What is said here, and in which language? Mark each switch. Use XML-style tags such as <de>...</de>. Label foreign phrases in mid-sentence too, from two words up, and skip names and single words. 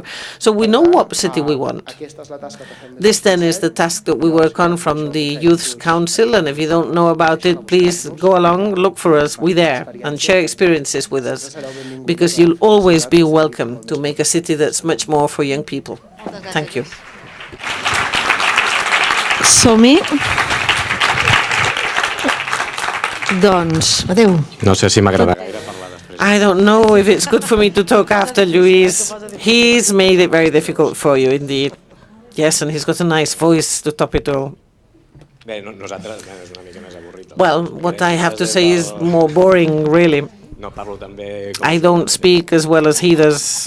<en>So we know what city we want. This then is the task that we work on from the Youth Council, and if you don't know about it, please go along, look for us, we're there, and share experiences with us, because you'll always be welcome to make a city that's much more for young people. Thank you.</en> <ca>Som-hi. Doncs, adeu. No sé si m'agrada gaire.</ca> <en>I don't know if it's good for me to talk after Luis. He's made it very difficult for you, indeed. Yes, and he's got a nice voice to top it all. Well, what I have to say is more boring, really. I don't speak as well as he does.</en>